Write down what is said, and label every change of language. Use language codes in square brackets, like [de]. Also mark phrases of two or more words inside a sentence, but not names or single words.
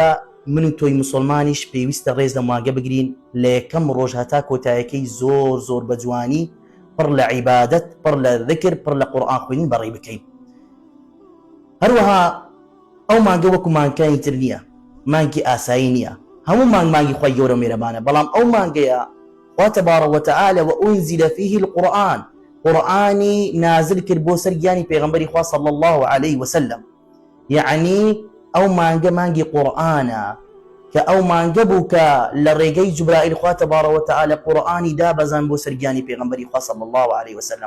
[ckb] من و تۆی مسلمانیش پێویستە ڕێز لە مانگە بگرین لە یەکەم ڕۆژ هەتا کۆتایەکەی زۆر زۆر بە جوانی پڕ لە عیبادەت، پڕ لە ذکر، پڕ لە قورئان خوێنین بەڕێ بکەین. هەروەها ئەو مانگە وەکو مانگەکانی تر نییە، مانگی ئاسایی نییە، هەموو مانگی خوای گەورە و میهرەبانە، بەڵام ئەو مانگەیە خوا [ar] تەبارەک وتەعالە وأنزل فيه القرآن، [ckb] قورئانی نازل کرد بۆ سەر گیانی پێغەمبەری خوا [ar] صلی الله عليه وسلم. [ckb] یعنی ئەو مانگە مانگی قورئانە کە ئەو مانگە بوو کە لە ڕێگەی جوبرائیل خوا [ar] تەبارەک وتەعالە [ckb] قورئانی دابەزان بۆ سەر گیانی پێغەمبەری خوا [ar] صلی الله عليه وسلم.